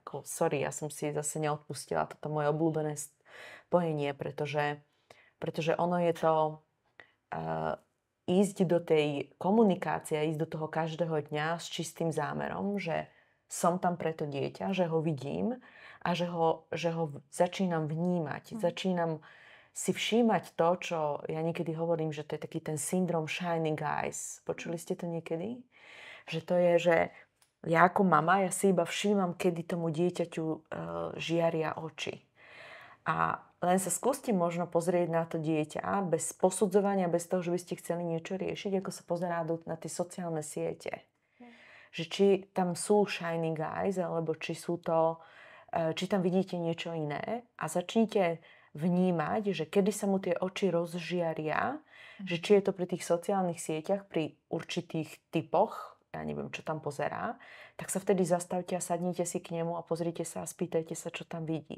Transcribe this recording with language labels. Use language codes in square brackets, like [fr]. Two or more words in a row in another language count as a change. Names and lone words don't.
[sk] Sorry, ja som si zase neodpustila toto moje obľúbené spojenie, pretože ono je to ísť do tej komunikácie, ísť do toho každého dňa s čistým zámerom, že som tam pre to dieťa, že ho vidím a že ho začínam vnímať. Začínam si všímať to, čo ja niekedy hovorím, že to je taký ten syndrom [en] shining eyes. [sk] Počuli ste to niekedy? Že to je, že ja ako mama, ja si iba všímam, kedy tomu dieťaťu žiaria oči. A len sa skúste možno pozrieť na to dieťa bez posudzovania, bez toho, že by ste chceli niečo riešiť, ako sa pozerá na tie sociálne siete. Že či tam sú [en] shining eyes, [sk] alebo či tam vidíte niečo iné a začnite vnímať, že kedy sa mu tie oči rozžiaria, že či je to pri tých sociálnych sieťach, pri určitých typoch, ja neviem, čo tam pozerá, tak sa vtedy zastavte a sadnite si k nemu a pozrite sa a spýtajte sa, čo tam vidí.